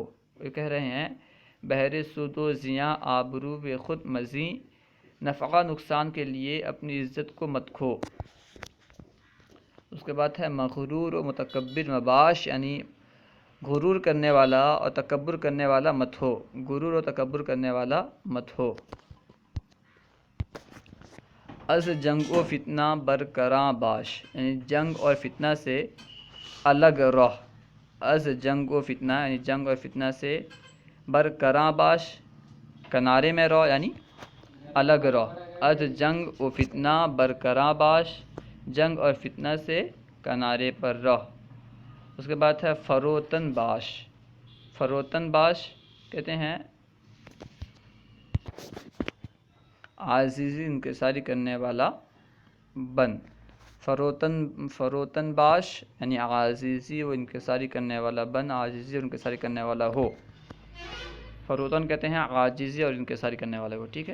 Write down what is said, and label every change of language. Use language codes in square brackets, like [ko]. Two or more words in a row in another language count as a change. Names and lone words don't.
[ur] یہ کہہ رہے ہیں [fa] بہر سود و زیاں آبرو خود مزیں، [ur] نفع نقصان کے لیے اپنی عزت کو مت کھو۔ اس کے بعد ہے [fa] مغرور و متکبر مباش، [ur] یعنی غرور کرنے والا اور تکبر کرنے والا مت ہو، غرور و تکبر کرنے والا مت ہو۔ [fa] از جنگ و فتنہ برکراں باش، [ur] یعنی جنگ اور فتنہ سے الگ رہ، [fa] از جنگ و فتنہ [ur] یعنی جنگ اور فتنہ سے [fa] برکراں باش، [ur] کنارے میں رہو یعنی الگ رہو، [fa] از جنگ و فتنہ برکراں باش، [ur] جنگ اور فتنہ سے کنارے پر رہ۔ اس کے بعد ہے [fa] فروتن باش، فروتن باش [ur] کہتے ہیں عاجزی انکساری کرنے والا بن، [fa] فروتن باش [ur] یعنی عاجزی و انکساری کرنے والا بن، عاجزی اور انکساری کرنے والا ہو۔ فروتن کہتے ہیں عاجزی اور انکساری کرنے والا ہو، ٹھیک ہے۔